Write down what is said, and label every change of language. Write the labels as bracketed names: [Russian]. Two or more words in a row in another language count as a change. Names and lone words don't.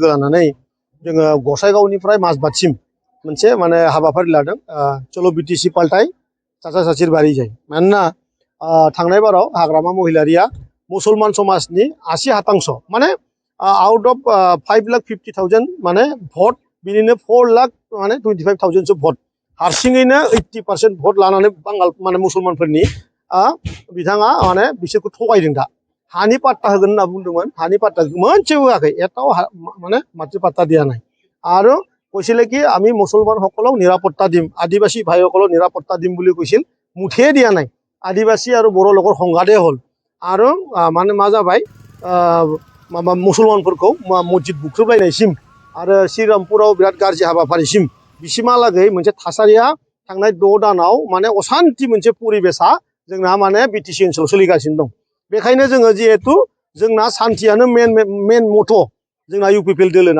[Bodo] लानानै जोङो गसाइगावनिफ्राय माजबादसिम मोनसे माने हाबाफारि लादों चलो बिटिसि पाल्टाय साचा साचिर बारि जाय मानोना थांनाय बाराव हाग्रामा महिलारिया मुसलमान समाजनि 80% माने [English] out of [Bodo] 5,50,000 माने भट बिनिनो 4 लाख माने 25,000 सो भट हारसिङैनो 80% भट लानानै बांगाल माने मुसलमानफोरनि बिथाङा माने बिसोरखौ थगायदों दा हानि पाट्टा होगोन होनना बुंदोंमोन हानि पाट्टा मोनसेबो होआखै एटाও [Assamese] মানে মাটি পাট্টা দিয়া নাই আৰু কৈছিলে কি আমি মুছলমানসকলক নিৰাপত্তা দিম আদিবাসী ভাইসকলক নিৰাপত্তা দিম বুলি কৈছিল মুঠিয়ে দিয়া নাই আদিবাসী আৰু বড়ো লোকৰ সংঘাতে হ'ল আৰু মানে [Bodo] मा जाबाय माबा मुसलमानफोरखौ मस्जिद बुख्रुबलायनायसिम आरो श्रीरामपुराव बिराद गाज्रि हाबाफारिसिम बिसिमहालागै मोनसे थासारिया थांनाय 6 दानाव माने असान्ति मोनसे परिबेसा जोंना माने बिटिसि ओनसोलाव सोलिगासिनो दं बेखायनो जोङो जिहेतु जोंना सान्थियानो मेन मथ' जोंना इउपिपिएल दोलोना